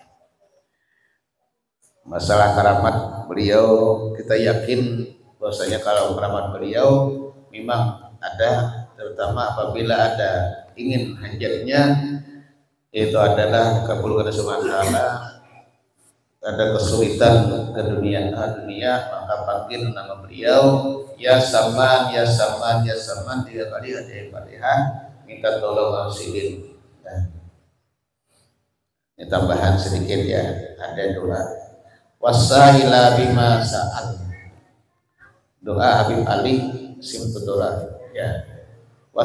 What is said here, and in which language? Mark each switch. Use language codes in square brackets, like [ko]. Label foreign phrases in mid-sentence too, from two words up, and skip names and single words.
[id] Masalah karamat beliau, kita yakin bahwasanya kalau karamat beliau memang ada, terutama apabila ada ingin hajatnya, itu adalah kabulkan [ar] سبحانه وتعالى. [id] Ada kesulitan ke dunia, maka panggil nama beliau, ya Saman, ya Saman, ya Saman 3 kali ada Fatihah, minta tolong Sidin. Nah, ini tambahan sedikit ya, ada doa. [ar] وسئل بما سأل, [id] doa Habib Ali Simtudora, ya.